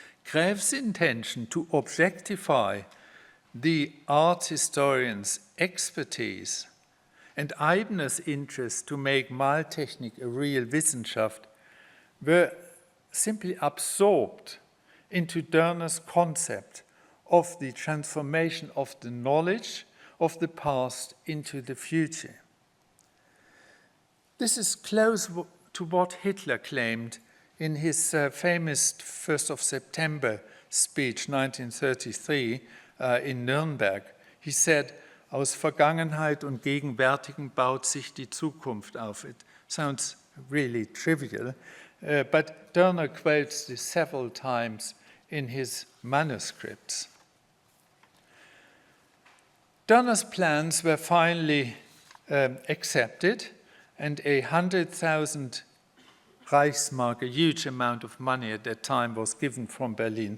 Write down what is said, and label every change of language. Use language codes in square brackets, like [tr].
[en] Graeff's intention to objectify the art historian's expertise and Eibner's interest to make Maltechnik a real Wissenschaft were simply absorbed into Doerner's concept of the transformation of the knowledge of the past into the future. This is close to what Hitler claimed in his famous 1st of September speech, 1933, in Nürnberg. He said, [de] "Aus Vergangenheit und Gegenwärtigen baut sich die Zukunft auf." [en] It sounds really trivial, but Doerner quotes this several times in his manuscripts. Doerner's plans were finally accepted, and 100,000 Reichsmark, a huge amount of money at that time, was given from Berlin.